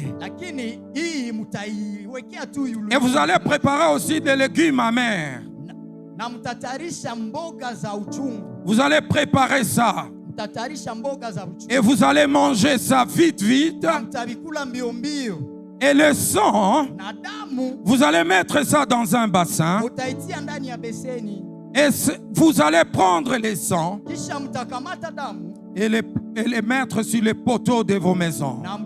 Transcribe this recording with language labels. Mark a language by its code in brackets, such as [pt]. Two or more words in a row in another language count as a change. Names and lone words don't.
[sw] Lakini hii mtaiwekea tu yule. [fr] Et vous allez préparer aussi des légumes amers. [sw] Na mtatayarisha mboga za uchungu. [fr] Vous allez préparer ça. Et vous allez manger ça vite, vite. Et le sang, vous allez mettre ça dans un bassin. Et vous allez prendre les sangs et les mettre sur les poteaux de vos maisons.